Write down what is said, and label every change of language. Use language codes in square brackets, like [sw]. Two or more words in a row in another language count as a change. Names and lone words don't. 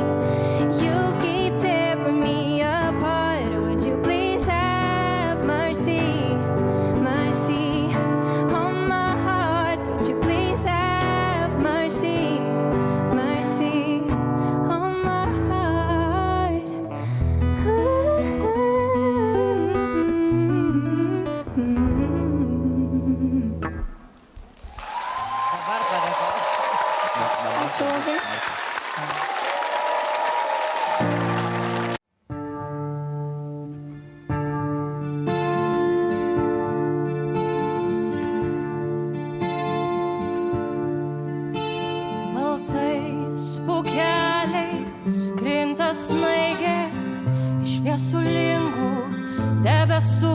[en] You keep tearing me apart. Would you please have mercy, mercy on my heart? Would you please have mercy, mercy on my heart? [lt] Dabar padėkau. Ačiū labai. Baltais pūkeliais krinta snaigės iš viesulingų debesų.